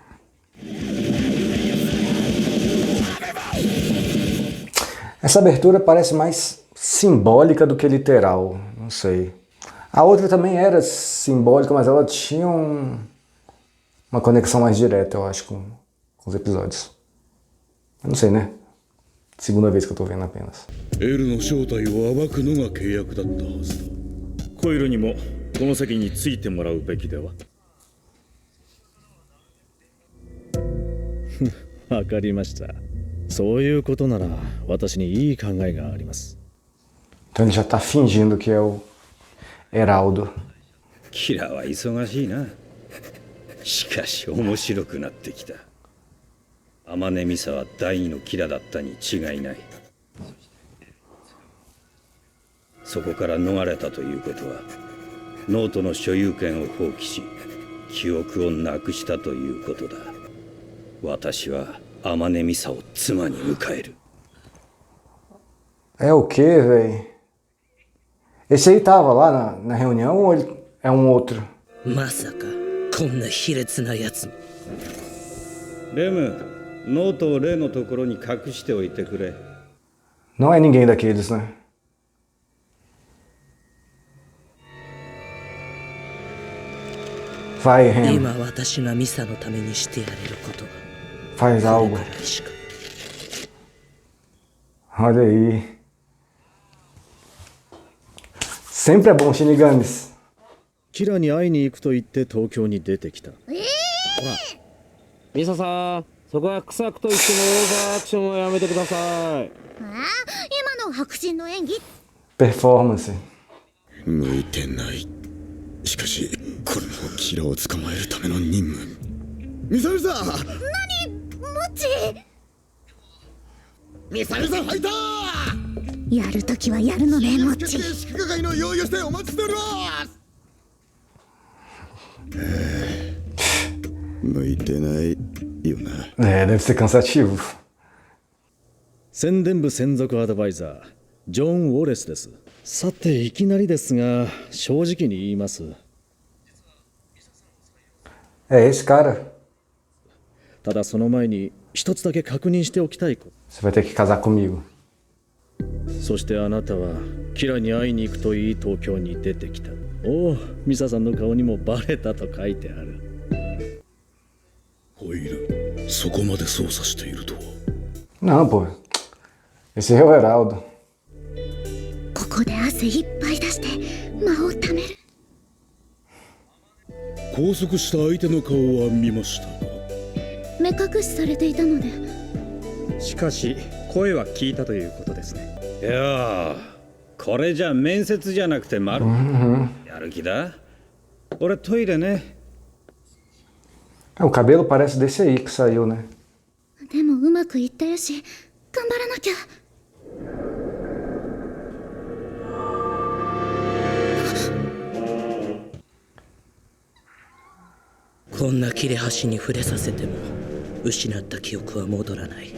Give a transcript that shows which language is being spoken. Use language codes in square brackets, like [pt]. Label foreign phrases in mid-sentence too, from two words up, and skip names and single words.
[pt] Essa abertura parece mais simbólica do que literal, não sei. A outra também era simbólica, mas ela tinha uma conexão mais direta, eu acho, com os episódios. Eu não sei, né? Segunda vez que eu tô vendo apenas. [ja] エルの正体を暴くのが契約だったはずだ。コイルにもこの席についてもらうべきでは。わかりました。そういうことなら私にいい考えがあります。 [pt] Então ele já tá fingindo que é o Heraldo. [ja] キラは忙しいな。しかし面白くなってきた。天音ミサは第二のキラだったに違いない。そこから逃れたということはノートの所有権を放棄し記憶をなくしたということだ。私は天音ミサを妻に迎える。 [pt] É o quê, velho? Esse aí tava lá na reunião ou ele é um outro? [ja] まさかこんな卑劣なやつも。レム、ノートをレイのところに隠しておいてくれ。 [pt] Não é ninguém daqueles, né? Vai, Ren. [ja] 今私がミサのためにしてやれることは [pt] Faz [ja] こ [pt] algo. [ja] れくらいしか。 [pt] Olha aí. Sempre é bom, Shinigamis. [ja] キラに会いに行くと言って東京に出てきた。ほら、ミサさん、そこは臭くと言ってもオーバーアクションはやめてください。今の白人の演技 Performance. 向いてない。しかしこれもキラを捕まえるための任務。ミサルさん、もちミサルさんファイター。やるときはやるのねもち祝賀会の用意をしてお待ちしております。向いてないよな。 [pt] Deve ser cansativo. [ja] 宣伝部専属アドバイザージョン・ウォレスです。さていきなりですが正直に言います。 [pt] É esse cara. [ja] ただその前に一つだけ確認しておきたいこと。 [pt] Você vai ter que casar comigo. [ja] そしてあなたはキラに会いに行くと言い東京に出てきた。おお、ミサさんの顔にもバレたと書いてある。コイル、そこまで操作しているとは。 [pt] Não, pô. Esse é o Heraldo. [ja] ここで汗いっぱい出して間をためる。拘束した相手の顔は見ましたか。目隠しされていたので。しかし声は聞いたということですね。いやー、これじゃ面接じゃなくてやる気だ。俺トイレね。 [pt] O cabelo parece desse aí que saiu, né? [ja] でもうまくいったよし頑張らなきゃ。こんな切れ端に触れさせても失った記憶は戻らない。